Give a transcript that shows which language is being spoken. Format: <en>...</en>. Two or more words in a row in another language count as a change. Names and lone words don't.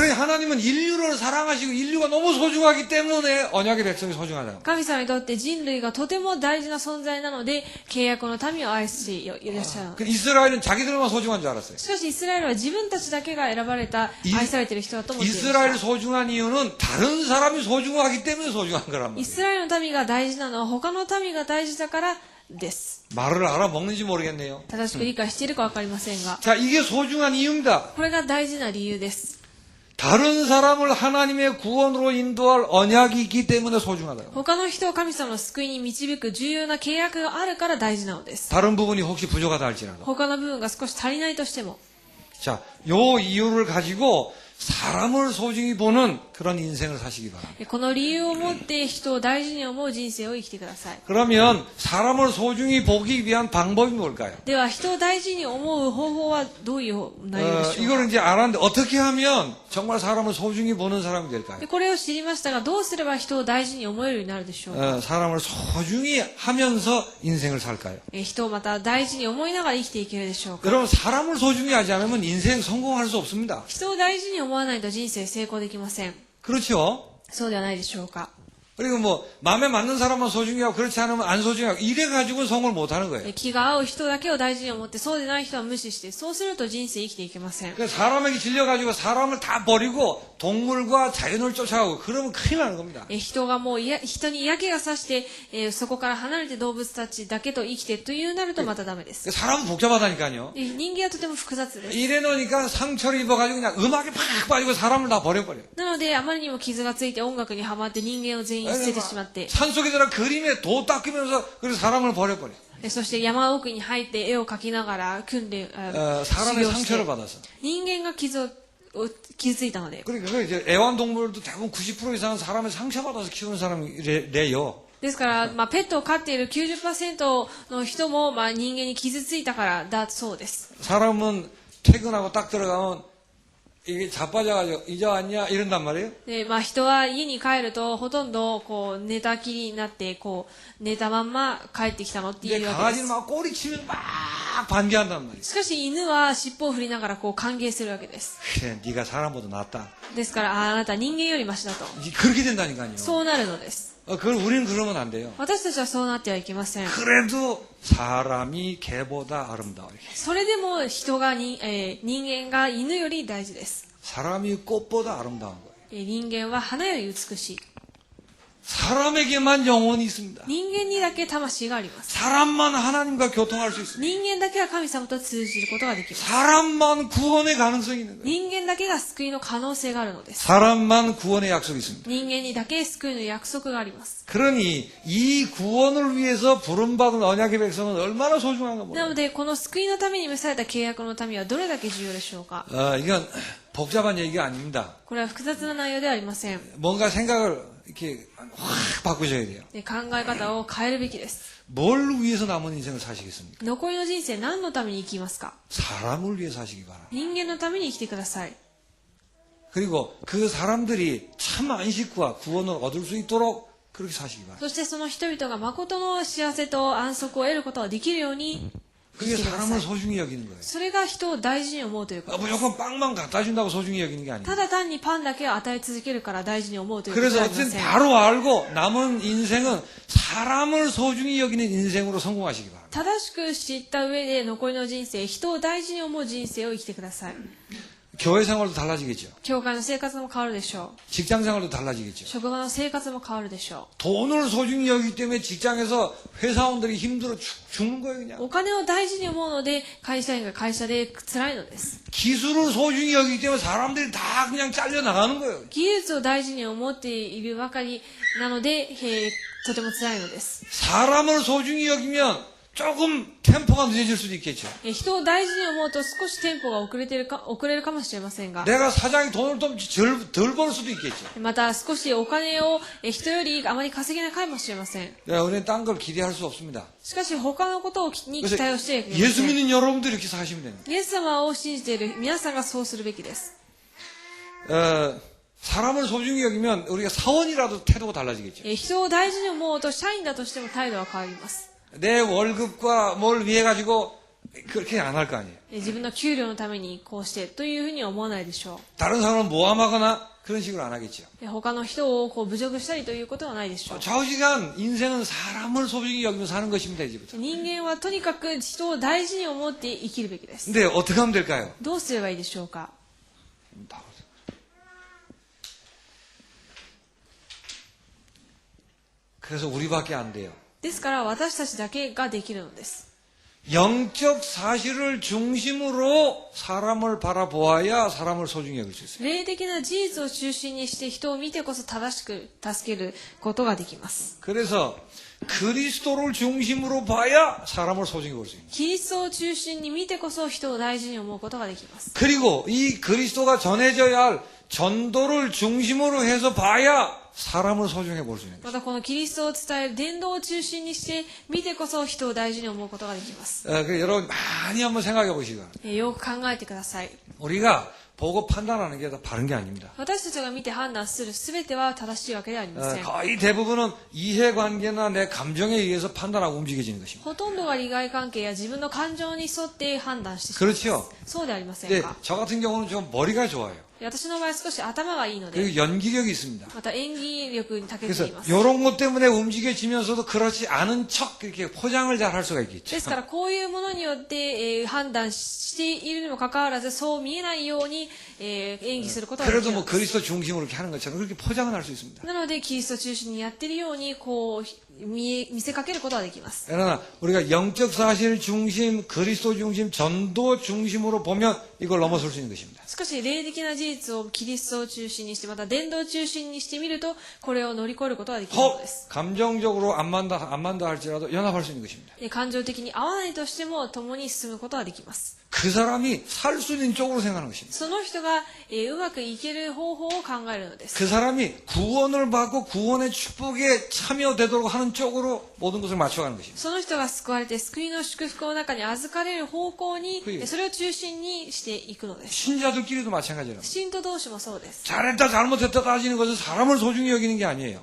<ko>그러니 하나님은 인류를 사랑하시고 인류가 너무 소중하기 때문에 언약의 백성이 소중하다.</ko> <ja>神様にとって人類がとても大事な存在なので契約の民を愛していらっしゃる。</ja> <ko>그 이스라엘은 자기들만 소중한 줄 알았어요.</ko> <ja>しかしイスラエルは自分たちだけが選ばれた愛されている人だと思っていました。</ja> <ko>이스라엘 소중한 이유는 다른 사람이 소중하기 때문에 소중한 거란</ko> <ja>イ</ja> <ko>말이에요.</ko> <ja>スラエルの民が大事なのは他の民が大事だからです。</ja> <ko>말을 알아먹는지 모르겠네요.</ko> <ja>正しく理解しているかわかりませんが、</ja> <ko>자, 이게 소중한 이유입니다.</ko> <ja>これが大事な理由です。</ja> <ko>다른 사람을 하나님의 구원으로 인도할 언약이 있기 때문에 소중하다.</ko> <ja>他の人を神様の救いに導く重要な契約があるから大事なのです。</ja> <ko>다른 부분이 혹시 부족하다 할지라도.</ko> <ja>他の部分が少し足りないとしても、</ja> <ko>자, 요 이유를 가지고 사람을 소중히 보는 그런 인생을 사시기 바랍니다.</ko> <ja>この理由を持って人を大事に思う人生を生きてください。</ja> <ko>그러면 사람을 소중히 보기 위한 방법이 뭘까요?</ko> <ja>では人を大事に思う方法はどういう内容でしょうか。</ja> <ko>이걸 이제 알았는데 어떻게 하면 정말 사람을 소중히 보는 사람이 될까요?</ko> <ja>でこれを知りましたがどうすれば人を大事に思えるようになるでしょうか。</ja> <ko>사람을 소중히 하면서 인생을 살까요?</ko> <ja>人をまた大事に思いながら生きていけるでしょうか。</ja> <ko>여러분 사람을 소중히 하지 않으면 인생 성공할 수 없습니다.</ko> <ja>人を大事に思わないと人生成功できません。</ja> <ko>그렇죠?</ko> <ja>そうではないでしょうか。</ja> <ko>그리고 뭐 마음에 맞는 사람만 소중히 하고 그렇지 않으면 안 소중히 하고 이래 가지고는 성공을 못 하는 거예요.</ko> <ja>気が合う人だけを大事に思ってそうでない人は無視してそうすると人生生きていけません。</ja> <ko>그러니까 사람에게 질려 가지고 사람을 다 버리고 동물과 자연을 쫓아가고 그러면 큰일 나는 겁니다.</ko> <ja>人がもう人に嫌気がさして、そこから離れて動物たちだけと生きてというなるとまたダメです。</ja> <ko>사람은 복잡하다니까요.</ko> <ja>人間はとても複雑です。</ja> <ko>이래 놓으니까 상처를 입어가지고 그냥 음악에 팍 빠지고 사람을 다 버려버려요.</ko> <ja>なのであまりにも傷がついて音楽にはまって人間を全員捨ててしまって、</ja> <ko>산속에 들어 그림에 도 닦으면서 그래서 사람을 버려버려요.</ko> <ja>そして山奥に入って絵を描きながら訓練、修</ja> <ko>사람의</ko> <ja>行して</ja> <ko>상처를 받아서.</ko> <ja>人間が傷ついたので。</ja> <ko>그러니까 이제 애완동물도 대부분 90% 이상은 사람의 상처받아서 키우는 사람이래요.</ko> <ja>ですから、ペットを飼っている 90% の人も、人間に傷ついたからだそうです。</ja> <ko>사람은 퇴근하고 딱 들어가면 이게 자빠져가지고 이제 왔냐 이런단 말이에요.</ko> <ja>で、人は家に帰るとほとんどこう寝たきりになってこう寝たまんま帰ってきたのってい</ja> <ko>근데</ko> <ja>うわけで</ja> <ko>강아지는</ko> <ja>す。</ja> <ko>막 꼬리치면 막 반겨한단 말이에요.</ko> <ja>しかし犬は尻尾を振りながらこう歓迎するわけです。</ja> <ko>그래, 네가 사람보다 낫다.</ko> <ja>ですから、あなた人間よりマシだと。</ja> <ko>이제 그렇게 된다니까요.</ko> <ja>そうなるのです。</ja> <ko>그걸 우리는 그러면 안 돼요.</ko> <ja>私たちはそうなってはいけません。</ja> <ko>그래도 사람이 개보다 아름다워.</ko> <ja>それでも人が人間が犬より大事です。</ja> <ko>사람이 꽃보다 아름다운 거예요.</ko> <ja>人間は花より美しい。</ja> <ko>사람에게만 영혼이 있습니다.</ko> <ja>人間にだけ魂があります。</ja> <ko>사람만 하나님과 교통할 수 있습니다.</ko> <ja>人間だけは神様と通じることができます。</ja> <ko>사람만 구원의 가능성이 있는 거예요.</ko> <ja>人間だけが救いの可能性があるのです。</ja> <ko>사람만 구원의 약속이 있습니다.</ko> <ja>人間にだけ救いの約束があります。</ja> <ko>그러니 이 구원을 위해서 부름받은 언약의 백성은 얼마나 소중한가</ko> <ja>な</ja> <ko>몰라요.</ko> <ja>ので、この救いのために召された契約の民はどれだけ重要でしょうか。</ja> <ko>이건 복잡한 얘기가 아닙니다.</ko> <ja>これは複雑な内容ではありません。</ja> <ko>뭔가 생각을 이렇게 확 바꾸셔야 돼요.</ko> <ja>で、考え方を変えるべきです。</ja> <ko>뭘 위해서 남은 인생을 사시겠습니까?</ko> <ja>残りの人生何のために生きますか。</ja> <ko>사람을 위해 사시기 바랍니다.</ko> <ja>人間のために生きてください。</ja> <ko>그리고 그 사람들이 참 안식과 구원을 얻을 수 있도록 그렇게 사시기 바랍니다.</ko> <ja>そしてその人々が誠の幸せと安息を得ることができるように生</ja> <ko>그게</ko> <ja>きてくださ</ja> <ko>사람을</ko> <ja>い。</ja> <ko>소중히 여기는 거예요.</ko> <ja>それが人を大事に思うということです。</ja> <ko>무조건 빵만 갖다 준다고 소중히 여기는 게</ko> <ja>た</ja> <ko>아니에요.</ko> <ja>だ単にパンだけを与え続けるから大事に思うということで</ja> <ko>그래서</ko> <ja>はありま</ja> <ko>어쨌든</ko> <ja>せん。</ja> <ko>바로 알고 남은 인생은 사람을 소중히 여기는 인생으로 성공하시기 바랍니다.</ko> <ja>正しく知った上で残りの人生、人を大事に思う人生を生きてください。</ja> <ko>교회 생활도 달라지겠죠.</ko> <ja>教会の生活も変わるでしょ</ja> <ko>직장 생활도 달라지겠죠.</ko> <ja>う。職場の生活も変わるでしょ</ja> <ko>돈을 소중히 여기기 때문에 직장에서 회사원들이 힘들어 죽는 거예요,</ko> <ja>う。</ja> <ko>그냥.</ko> <ja>お金を大事に思うので、会社員が会社で辛いのです。</ja> <ko>기술을 소중히 여기기 때문에 사람들이 다 그냥 잘려 나가는 거예요.</ko> <ja>技術を大事に思っているばかりなので、とても辛いのです。</ja> <ko>사람을 소중히 여기면 조금 템포가 늦어질 수도 있겠죠.</ko> <ja>人を大事に思うと少しテンポが遅れるかもしれませんが、</ja> <ko>내가 사장이 돈을 좀 덜 벌 수도 있겠죠.</ko> <ja>また少しお金を人よりあまり稼げないかもしれません。</ja> <ko>우리는 딴 걸 기대할 수 없습니다.</ko> <ja>しかし他のことに期</ja> <ko>그래서</ko> <ja>待をしてはいけま</ja> <ko>예수</ko> <ja>せん。</ja> <ko>믿는 여러분들이 이렇게 사시면 됩니다.</ko> <ja>イエス様を信じている皆さんがそうするべきです。</ja> <ko>사람을 소중히 여기면 우리가 사원이라도 태도가 달라지겠죠.</ko> <ja>人を大事に思うと社員だとしても態度は変わります。</ja> <ko>내 월급과 뭘 위해 가지고 그렇게 안 할 거 아니에요.</ko> <ja>自分の給料のためにこうしてというふうには思わないでしょ</ja> <ko>다른 사람을 모함하거나 그런 식으로 안 하겠죠.</ko> <ja>う。他の人を侮辱したりということはないでしょう。</ja> <ko>좌우지간 인생은 사람을 소중히 여기며 사는 것입니다, 이제부터.</ko> <ja>人間はとにかく人を大事に思って生きるべきです。</ja> <ko>근데 어떻게 하면 될까요?</ko> <ja>どうすればいいでしょうか。</ja> <ko>그래서 우리밖에 안 돼요.</ko> <ja>ですから私たちだけができるのです。</ja> <ko>영적 사실을 중심으로 사람을 바라보아야 사람을 소중히 여길 수 있어요.</ko> <ja>霊的な事実を中心にして人を見てこそ正しく助けることができます。</ja> <ko>그래서 그리스도를 중심으로 봐야 사람을 소중히 볼 수 있는 거예요.</ko> <ja>キリストを中心に見てこそ人を大事に思うことができます。</ja> <ko>그리고 이 그리스도가 전해져야 할 전도를 중심으로 해서 봐야 사람을 소중히 볼 수 있는 거예요.</ko> <ja>またこのキリストを伝える伝道を中心にして見てこそ人を大事に思うことができます。</ja> <ko>그래서 여러분 많이 한번 생각해 보시고</ko> <ja>よく考えてください。</ja> <ko>우리가 보고 판단하는 게 다 바른 게 아닙니다.</ko> <ja>私たちが見て判断するすべては正しいわけではありません。</ja> <ko>거의 대부분은 이해관계나 내 감정에 의해서 판단하고 움직여지는 것입니다.</ko> <ja>ほとんどが利害関係や自分の感情に沿って判断してしまいます。</ja> <ko>그렇죠.</ko> <ja>そうではありません</ja> <ko>근데</ko> <ja>か。</ja> <ko>저 같은 경우는 좀 머리가 좋아요.</ko> <ja>私の場合少し頭がいいので、</ja> <ko>그리고 연기력이 있습니다.</ko> <ja>また演技力に長けて</ja> <ko>그래서</ko> <ja>います。</ja> <ko>이런 것 때문에 움직여지면서도 그렇지 않은 척 이렇게 포장을 잘 할 수가 있겠죠.</ko> <ja>ですからこういうものによって、判断しているにもかかわらずそう見えないように、演技することができ</ja> <ko>그래도</ko> <ja>る</ja> <ko>뭐</ko> <ja>んです。</ja> <ko>그리스도 중심으로 이렇게 하는 것처럼 그렇게 포장을 할 수 있습니다.</ko> <ja>なのでキリスト中心にやっているようにこう見せかけることができます。</ja> <ko>그러나 우리가 영적 사실 중심, 그리스도 중심, 전도 중심으로 보면 이걸 넘어설 수 있는 것입니다.</ko> <ja>しかし霊的な事実をキリストを中心にしてまた伝道を中心にしてみるとこれを乗り越えることができるの</ja> <ko>혹</ko> <ja>です。</ja> <ko>감정적으로 안 맞다 할지라도 연합할 수 있는 것입니다.</ko> <ja>感情的に合わないとしても共に進むことができます。</ja> <ko>그 사람이 살 수 있는 쪽으로 생각하는 것입니다.</ko> <ja>その人が、うまくいける方法を考えるのです。</ja> <ko>그 사람이 구원을 받고 구원의 축복에 참여되도록 하는 쪽으로 모든 것을 맞춰가는 것입니다.</ko> <ja>その人が救われて救いの祝福の中に預かれる方向にそれを中心にしていくのです。</ja> <ko>신자들끼리도 마찬가지랍니다.</ko> <ja>信徒同士もそうです。</ja> <ko>잘했다 잘못했다 따지는 것은 사람을 소중히 여기는 게 아니에요.</ko>